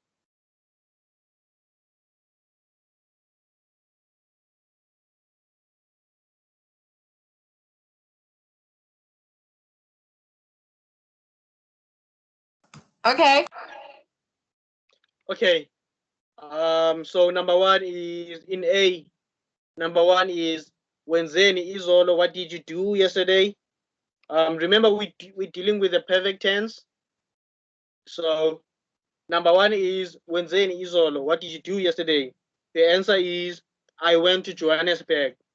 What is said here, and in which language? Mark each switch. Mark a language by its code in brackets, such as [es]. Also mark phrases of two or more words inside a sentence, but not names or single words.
[en] Okay. Okay. So number 1 is in A. Number 1 is [zu] wenzeni izolo, [en] what did you do yesterday? Remember we're dealing with the perfect tense. So number 1 is [zu] wenzeni izolo, [en] what did you do yesterday? The answer is I went to Johannesburg.